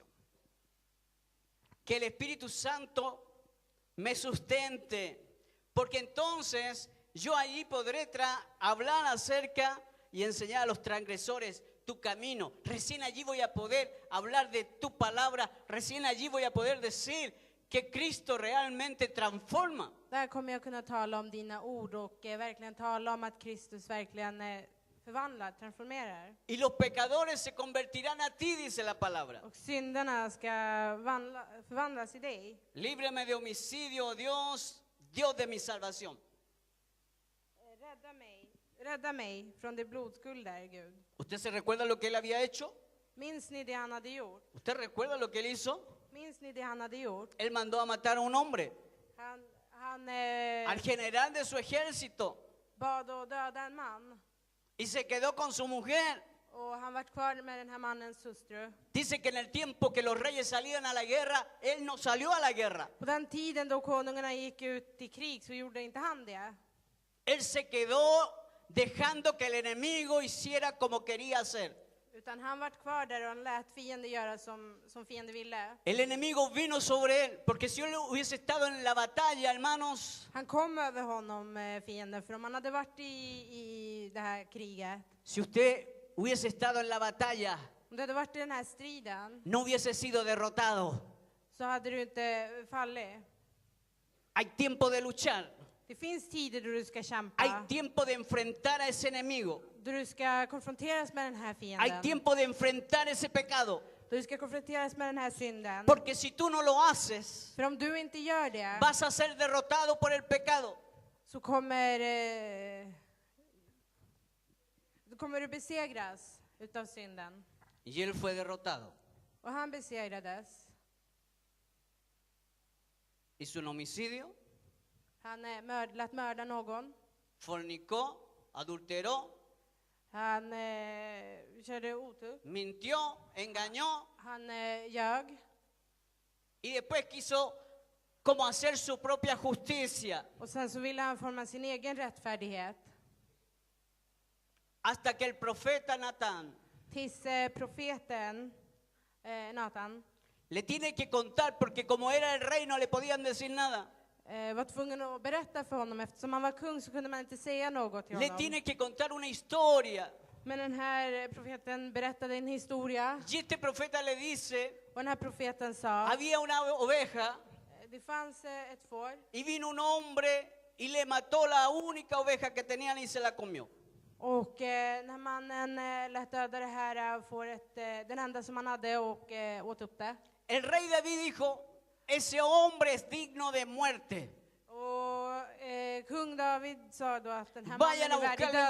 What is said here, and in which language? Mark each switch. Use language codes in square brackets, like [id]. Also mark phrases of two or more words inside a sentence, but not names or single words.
[es] Que el Espíritu Santo me sustente, porque entonces yo allí podré hablar acerca y enseñar a los transgresores tu camino. Recién allí voy a poder hablar de tu palabra. Recién allí voy a poder decir que Cristo realmente transforma. [sv] Där kommer jag kunna tala om dina ord och verkligen tala om att Kristus verkligen förvandlar, transformerar. [es] Y los pecadores se convertirán a ti, dice la palabra. [sv] Och syndarna ska förvandlas i dig. [es] Líbrame de homicidio, oh Dios, Dios de mi salvación. [sv] Rädda mig från de blodskulder, Gud. [es] ¿Usted se recuerda lo que él había hecho? [sv] Minns ni det han hade gjort? [es] ¿Usted recuerda lo que él hizo? [sv] Minns ni det han hade gjort? [es] Él mandó a matar a un hombre, [sv] Han [es] al general de su ejército, [sv] bad att döda en man. [es] y se quedó con su mujer. [sv] Och han var kvar med den här mannens hustru. [es] Dice que en el tiempo que los reyes salían a la guerra, él no salió a la guerra. [sv] På den tiden då konungarna gick ut i krig så gjorde inte han det. [es] Él se quedó dejando que el enemigo hiciera como quería hacer. [sv] Utan han var kvar där och han lät fienden göra som fienden ville. [es] El enemigo vino sobre él, porque si él hubiese estado en la batalla, hermanos, [sv] Han kom över honom, fienden, för om han hade varit i det här kriget, [es] si usted hubiese estado en la batalla, [sv] om du hade varit i den här striden, [es] no hubiese sido derrotado. [sv] så hade du inte fallit. [es] Hay tiempo de luchar, [sv] Det finns tider då du ska [es] hay [sv] kämpa, [es] tiempo de enfrentar a ese enemigo, [sv] då du ska konfronteras med den här [es] hay [sv] fienden, [es] tiempo de enfrentar ese pecado, [sv] då du ska konfronteras med den här synden. [es] porque si tú no lo haces, [sv] För om du inte gör det, [es] vas a ser derrotado por el pecado. [sv] så kommer du besegras utav synden. [es] Y él fue derrotado. [sv] Och han besegrades. [es] hizo un homicidio, [sv] Han lät mörda någon. [es] fornicó, adulteró, [sv] Han körde otur. [es] mintió, engañó [sv] Han ljög. [es] y después quiso como hacer su propia justicia. [sv] Och sen så ville han forma sin egen rättfärdighet. [es] Hasta que el profeta Natán [sv] Tills profeten Natan [es] le tiene que contar, porque como era el rey no le podían decir nada. [sv] var tvungen att berätta för honom. Eftersom han var kung så kunde man inte säga något till [es] Le [sv] honom. [es] tiene que contar una historia. [sv] Men den här profeten berättade en historia. [es] Y este profeta le dice, [sv] Och den här profeten sa, [es] había una oveja [sv] det fanns ett får. [es] y vino un hombre y le mató la única oveja que tenían y se la comió. [sv] Och när mannen lät döda det här fåret, den enda som han hade, och åt upp det. [es] El rey David dijo, ese hombre es digno de muerte. [sv] Och kung David sa då att den här [es] Vayan a [sv] mannen är värdig [es] buscarlo